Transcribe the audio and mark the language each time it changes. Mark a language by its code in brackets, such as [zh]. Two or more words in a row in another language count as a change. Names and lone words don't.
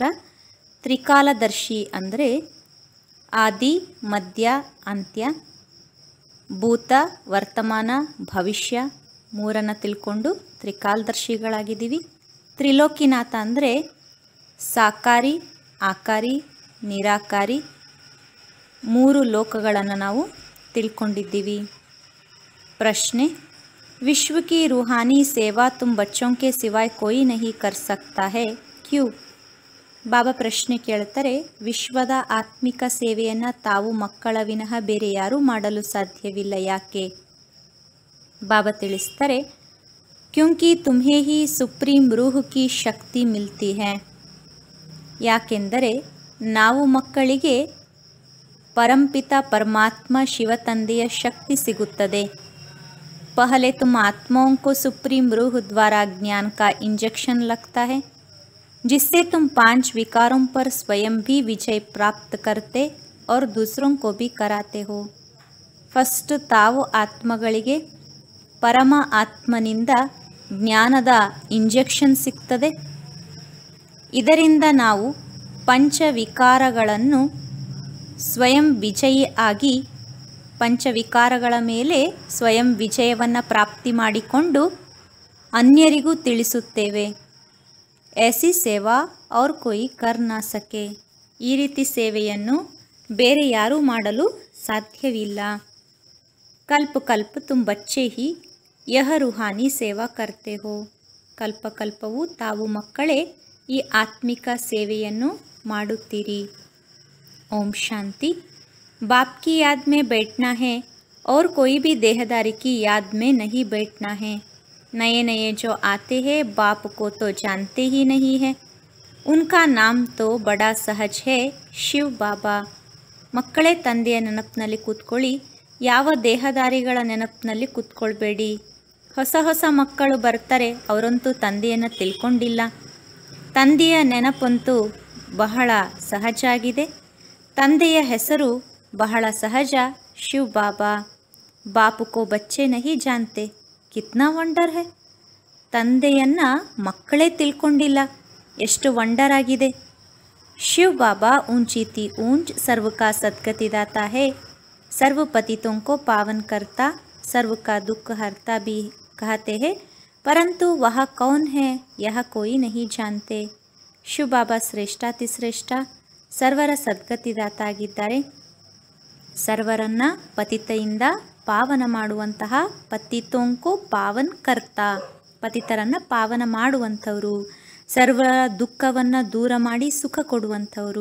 [kn] ತ್ರಿಕಾಲದರ್ಶಿ ಅಂದರೆ ಆದಿ, ಮಧ್ಯ, ಅಂತ್ಯ, ಭೂತ, ವರ್ತಮಾನ, ಭವಿಷ್ಯ ಮೂರನ್ನು ತಿಳ್ಕೊಂಡು ತ್ರಿಕಾಲದರ್ಶಿಗಳಾಗಿದ್ದೀವಿ. ತ್ರಿಲೋಕಿನಾಥ ಅಂದರೆ ಸಾಕಾರಿ, ಆಕಾರಿ, ನಿರಾಕಾರಿ 3 ಲೋಕಗಳನ್ನು ನಾವು ತಿಳ್ಕೊಂಡಿದ್ದೀವಿ. ಪ್ರಶ್ನೆ, [hi] विश्व की रूहानी सेवा तुम बच्चों के सिवाय कोई नहीं कर सकता है, क्यों? [kn] ಬಾಬಾ ಪ್ರಶ್ನೆ ಕೇಳ್ತಾರೆ, ವಿಶ್ವದ ಆತ್ಮಿಕ ಸೇವೆಯನ್ನು ತಾವು ಮಕ್ಕಳ ವಿನಃ ಬೇರೆ ಯಾರೂ ಮಾಡಲು ಸಾಧ್ಯವಿಲ್ಲ, ಯಾಕೆ? ಬಾಬಾ ತಿಳಿಸ್ತಾರೆ, [hi] क्योंकि तुम्हें ही सुप्रीम रूह की शक्ति मिलती है. [kn] ಯಾಕೆಂದರೆ ನಾವು ಮಕ್ಕಳಿಗೆ ಪರಂಪಿತ ಪರಮಾತ್ಮ ಶಿವತಂದೆಯ ಶಕ್ತಿ ಸಿಗುತ್ತದೆ. [hi] पहले तुम आत्माओं को सुप्रीम रूह द्वारा ज्ञान का इंजेक्शन लगता है, जिससे तुम 5 विकारों पर स्वयं भी विजय प्राप्त करते और दूसरों को भी कराते हो. [kn] ಫಸ್ಟ್ ತಾವು ಆತ್ಮಗಳಿಗೆ ಪರಮ ಆತ್ಮನಿಂದ ಜ್ಞಾನದ ಇಂಜೆಕ್ಷನ್ ಸಿಗ್ತದೆ. ಇದರಿಂದ ನಾವು 5 ವಿಕಾರಗಳನ್ನು ಸ್ವಯಂ ವಿಜಯಿ ಆಗಿ ಪಂಚವಿಕಾರಗಳ ಮೇಲೆ ಸ್ವಯಂ ವಿಜಯವನ್ನು ಪ್ರಾಪ್ತಿ ಮಾಡಿಕೊಂಡು ಅನ್ಯರಿಗೂ ತಿಳಿಸುತ್ತೇವೆ. [hi] ऐसी ಸೇವಾ और कोई कर ना सके. [kn] ಈ ರೀತಿ ಸೇವೆಯನ್ನು ಬೇರೆ ಯಾರೂ ಮಾಡಲು ಸಾಧ್ಯವಿಲ್ಲ. [hi] कल्प कल्प तुम बच्चे ही यह रूहानी सेवा करते हो. [kn] ಕಲ್ಪ ಕಲ್ಪವು ತಾವು ಮಕ್ಕಳೇ ಈ ಆತ್ಮಿಕ ಸೇವೆಯನ್ನು ಮಾಡುತ್ತೀರಿ. ಓಂ ಶಾಂತಿ. [hi] बाप की याद में बैठना है और कोई भी देहदारी की याद में नहीं बैठना है. नए नए जो आते हैं बाप को तो जानते ही नहीं है. उनका नाम तो बड़ा सहज है, शिव बाबा. [kn] ಮಕ್ಕಳೇ ತಂದೆಯ ನೆನಪಿನಲ್ಲಿ ಕೂತ್ಕೊಳ್ಳಿ, ಯಾವ ದೇಹದಾರಿಗಳ ನೆನಪಿನಲ್ಲಿ ಕೂತ್ಕೊಳ್ಬೇಡಿ. ಹೊಸ ಹೊಸ ಮಕ್ಕಳು ಬರ್ತಾರೆ, ಅವರಂತೂ ತಂದೆಯನ್ನು ತಿಳ್ಕೊಂಡಿಲ್ಲ. ತಂದೆಯ ನೆನಪಂತೂ ಬಹಳ ಸಹಜ ಆಗಿದೆ. ತಂದೆಯ ಹೆಸರು ಬಹಳ ಸಹಜ, ಶಿವ್ ಬಾಬಾ. [hi] बापू को बच्चे नहीं जानते, कितना वंडर है. [kn] ತಂದೆಯನ್ನು ಮಕ್ಕಳೇ ತಿಳ್ಕೊಂಡಿಲ್ಲ, ಎಷ್ಟು ವಂಡರ್ ಆಗಿದೆ. [hi] ಶಿವ್ ಬಾಬಾ ऊंची ऊंच सर्व का सद्गति दाता है, सर्व पतितों को पावन करता, सर्व का दुख हरता भी कहते हैं, परंतु वह कौन है यह कोई नहीं जानते. [kn] ಶಿವ್ ಬಾಬಾ ಶ್ರೇಷ್ಠಾತಿಶ್ರೇಷ್ಠ, ಸರ್ವರ ಸದ್ಗತಿದಾತ ಆಗಿದ್ದಾರೆ. ಸರ್ವರನ್ನು ಪತಿತೆಯಿಂದ ಪಾವನ ಮಾಡುವಂತಹ [hi] पतितों को पावन करता, [kn] ಪತಿತರನ್ನು ಪಾವನ ಮಾಡುವಂಥವರು, ಸರ್ವರ ದುಃಖವನ್ನು ದೂರ ಮಾಡಿ ಸುಖ ಕೊಡುವಂಥವರು.